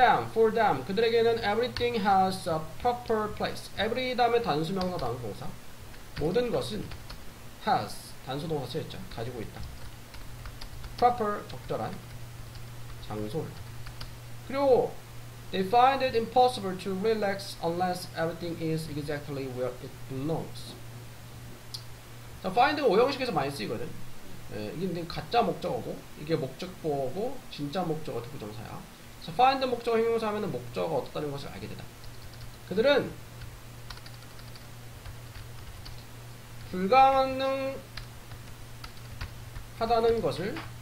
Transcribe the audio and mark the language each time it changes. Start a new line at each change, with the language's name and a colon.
English: for them
Korean: 그들에게는
English: everything has a proper place.
Korean: every 다음에 단수명사 단수동사 모든 것은 has 단수동사 쓰였죠. 가지고 있다. proper 적절한 장소를. 그리고
English: they find it impossible to relax unless everything is exactly where it belongs.
Korean: 자, find가 오형식에서 많이 쓰이거든. 이게 가짜 목적어고 이게 목적보어고 진짜 목적어 특부정사야. 그래서 find 목적어 형용사 하면은 목적어가 어떻다는 것을 알게 되다. 그들은 불가능하다는 것을